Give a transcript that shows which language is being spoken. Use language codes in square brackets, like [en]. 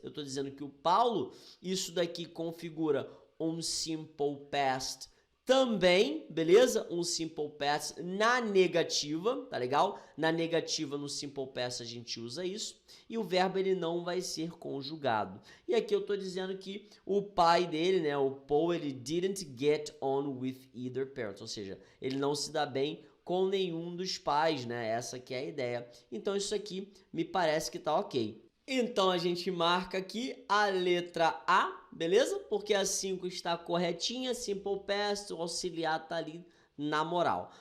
[pt] Eu estou dizendo que o Paulo, isso daqui configura um simple past também, beleza? Um simple past na negativa, tá legal? Na negativa, no simple past, a gente usa isso. E o verbo, ele não vai ser conjugado. E aqui eu tô dizendo que o pai dele, né? O Paul, ele [en] didn't get on with either parent. [pt] Ou seja, ele não se dá bem com nenhum dos pais, né? Essa que é a ideia. Então, isso aqui me parece que tá ok. Então a gente marca aqui a letra A, beleza? Porque a 5 está corretinha, simple past, o auxiliar tá ali na moral.